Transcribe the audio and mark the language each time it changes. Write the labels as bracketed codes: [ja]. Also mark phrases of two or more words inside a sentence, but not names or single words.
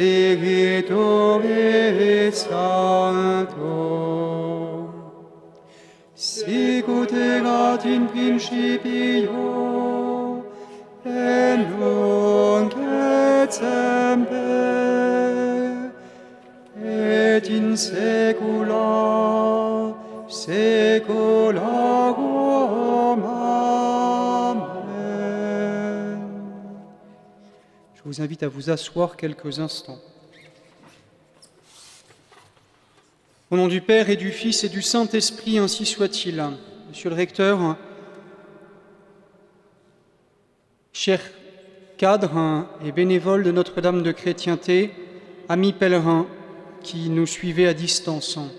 [la] Spiritui Sancto, sicut erat in principio, et nunc et semper, et in saecula saeculorum. Amen. [fr] Je vous invite à vous asseoir quelques instants. Au nom du Père et du Fils et du Saint-Esprit, ainsi soit-il. Monsieur le recteur, chers cadres et bénévoles de Notre-Dame de Chrétienté, amis pèlerins qui nous suivez à distance.